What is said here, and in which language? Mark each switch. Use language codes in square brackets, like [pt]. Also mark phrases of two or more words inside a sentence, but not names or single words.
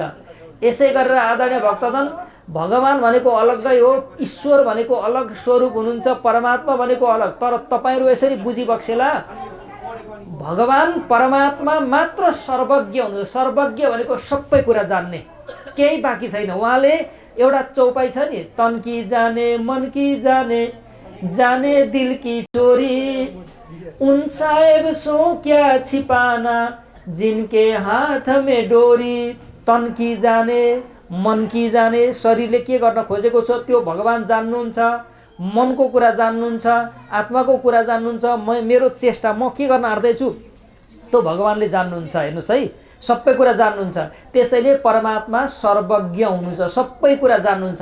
[ne] यसै गरेर आदरणीय भक्तजन, भगवान भनेको अलग्गै हो, ईश्वर भनेको अलग स्वरूप हुनुहुन्छ, परमात्मा भनेको अलग। तर तपाईँहरू यसरी बुझिबक्सेला, भगवान परमात्मा मात्र सर्वज्ञ हुनुहुन्छ। सर्वज्ञ भनेको सबै कुरा जान्ने, केही बाँकी छैन। उहाँले एउटा चौपाई छ नि, [hi] तन की जाने मन की जाने जाने दिल की चोरी, उन साहेब सो क्या छिपाना जिनके हाथ में डोरी। तन की जाने मन की जाने, [ne] शरीरले के गर्न खोजेको छ त्यो भगवान जान्नुहुन्छ, मनको कुरा जान्नुहुन्छ, आत्माको कुरा जान्नुहुन्छ, मेरो चेष्टा म के गर्न आँट्दैछु त्यो भगवानले जान्नुहुन्छ। हेर्नुहोस् है, सबै कुरा जान्नुहुन्छ। त्यसैले परमात्मा सर्वज्ञ हुनुहुन्छ, सबै कुरा जान्नुहुन्छ।